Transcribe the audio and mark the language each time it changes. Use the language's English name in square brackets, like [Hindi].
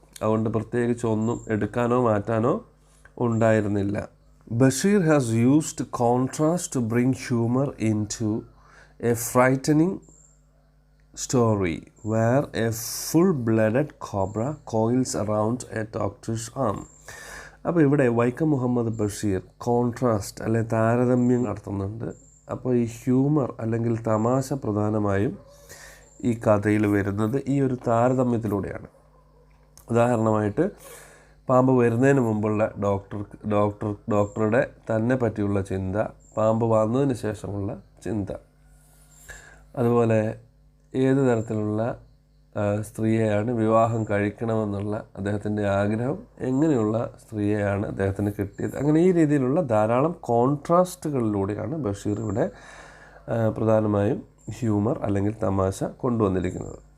[Malayalam] അതുകൊണ്ട് പ്രത്യേകിച്ച് ഒന്നും എടുക്കാനോ മാറ്റാനോ ഉണ്ടായിരുന്നില്ല. [English] Basheer has used contrast to bring humor into a frightening story where a full-blooded cobra coils around a doctor's arm. [Malayalam] അപ്പോൾ ഇവിടെ വൈക്കം മുഹമ്മദ് ബഷീർ കോൺട്രാസ്റ്റ് അല്ലെ താരതമ്യം നടത്തുന്നുണ്ട്. അപ്പോൾ ഈ ഹ്യൂമർ അല്ലെങ്കിൽ തമാശ പ്രധാനമായും ഈ കഥയിൽ വരുന്നത് ഈ ഒരു താരതമ്യത്തിലൂടെയാണ്. ഉദാഹരണമായിട്ട് പാമ്പ് വരുന്നതിന് മുമ്പുള്ള ഡോക്ടറുടെ തന്നെ പറ്റിയുള്ള ചിന്ത, പാമ്പ് വന്നതിന് ശേഷമുള്ള ചിന്ത, അതുപോലെ ഏത് തരത്തിലുള്ള സ്ത്രീയെയാണ് വിവാഹം കഴിക്കണമെന്നുള്ള അദ്ദേഹത്തിൻ്റെ ആഗ്രഹം, എങ്ങനെയുള്ള സ്ത്രീയെയാണ് അദ്ദേഹത്തിന് കിട്ടിയത്, അങ്ങനെ ഈ രീതിയിലുള്ള ധാരാളം കോൺട്രാസ്റ്റുകളിലൂടെയാണ് ബഷീർ ഇവിടെ പ്രധാനമായും ഹ്യൂമർ അല്ലെങ്കിൽ തമാശ കൊണ്ടുവന്നിരിക്കുന്നത്.